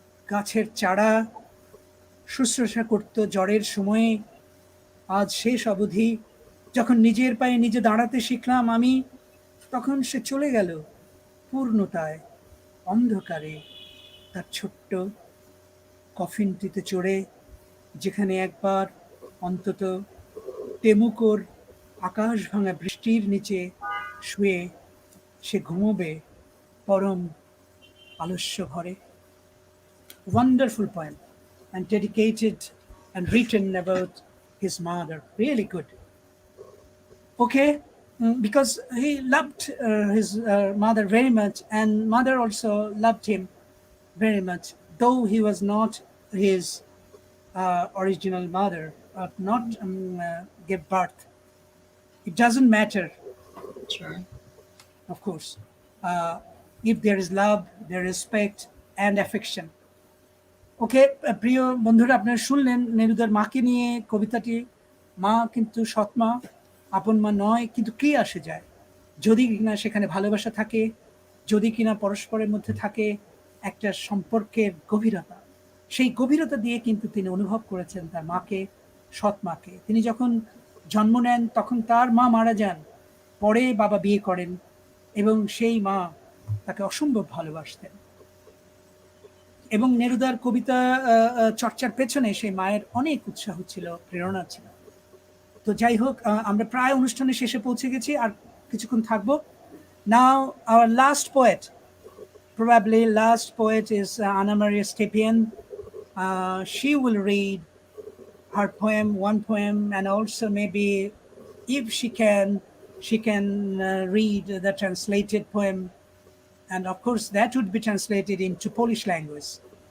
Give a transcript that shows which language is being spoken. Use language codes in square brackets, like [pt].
[bn] গাছের চারা শুশ্রূষা করত জ্বরের সময়ে, আজ শেষ অবধি যখন নিজের পায়ে নিজে দাঁড়াতে শিখলাম আমি, তখন সে চলে গেল পূর্ণতায়, অন্ধকারে, তার ছোট্ট কফিনটিতে চড়ে, যেখানে একবার অন্তত টেমুকোর আকাশ ভাঙা বৃষ্টির নিচে শুয়ে সে ঘুমোবে পরম আলস্য ঘরে। [en] Wonderful poem, and dedicated and written about his mother. Really good. Okay, because he loved his mother very much, and mother also loved him very much. though he was not his original mother, not give birth. It doesn't matter, Sure. of course, if there is love, there is respect and affection. [bn] ওকে, প্রিয় বন্ধুরা, আপনারা শুনলেন নেরুদার মাকে নিয়ে কবিতাটি। মা কিন্তু সৎমা, আপন মা নয়, কিন্তু কি আসে যায় যদি কিনা সেখানে ভালোবাসা থাকে, যদি কিনা পরস্পরের মধ্যে থাকে একটা সম্পর্কের গভীরতা। সেই গভীরতা দিয়ে কিন্তু তিনি অনুভব করেছেন তার মাকে, সৎ মাকে। তিনি যখন জন্ম নেন তখন তার মা মারা যান, পরে বাবা বিয়ে করেন এবং সেই মা তাকে অসম্ভব ভালোবাসতেন। এবং নেরুদার কবিতা চর্চার পেছনে সেই মায়ের অনেক উৎসাহ ছিল, প্রেরণা ছিল। তো যাই হোক, আমরা প্রায় অনুষ্ঠানের শেষে পৌঁছে গেছি, আর কিছুক্ষণ থাকবো। [en] Now our last poet, probably last poet, is Anna Maria Stepien. She will read her poem, one poem, and also maybe if she can read the translated poem, and of course that would be translated into Polish language.